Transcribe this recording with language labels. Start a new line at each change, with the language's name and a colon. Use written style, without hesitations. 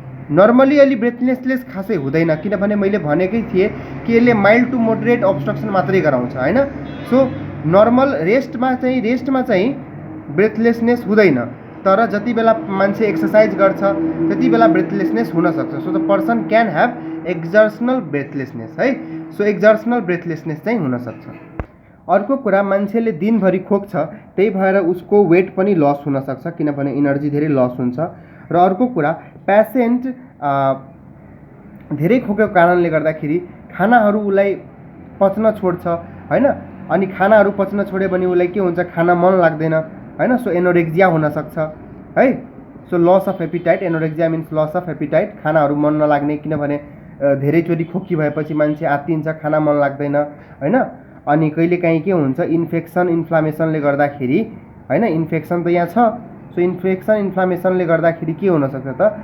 Nepali: Normally अलि breathlessness खासै हुँदैन, किनभने मैले भनेकै थिएँ कि यसले माइल्ड टु मोडरेट अब्स्ट्रक्सन मात्रै गराउँछ, होइन। सो नर्मल रेस्टमा चाहिँ ब्रेथलेसनेस हुँदैन, तर जति बेला मान्छे एक्सर्साइज गर्छ त्यति बेला ब्रेथलेसनेस हुनसक्छ।
English: So the person can have exertional breathlessness, है।
Nepali: सो एक्जर्सनल ब्रेथलेसनेस चाहिँ हुनसक्छ। अर्को कुरा, मान्छेले दिनभरि खोक्छ, त्यही भएर उसको वेट पनि लस हुनसक्छ, किनभने इनर्जी धेरै लस हुन्छ। र अर्को कुरा, पेसेन्ट धेरै खोकेको कारणले गर्दाखेरि खानाहरू उसलाई पच्न छोड्छ, होइन। अनि खानाहरू पच्न छोड्यो भने उसलाई के हुन्छ? खाना मन लाग्दैन, होइन। सो एनोरेक्जिया हुनसक्छ, है। So loss of appetite,
English: anorexia means loss of appetite,
Nepali: खानाहरू मन नलाग्ने, किनभने धेरैचोटि खोकी भएपछि मान्छे आत्तिन्छ, खाना मन लाग्दैन, होइन। अनि कहिलेकाहीँ के हुन्छ? इन्फ्लामेसनले गर्दाखेरि, होइन। इन्फेक्सन त यहाँ छ, सो इन्फ्लामेसनले गर्दाखेरि के हुनसक्छ त?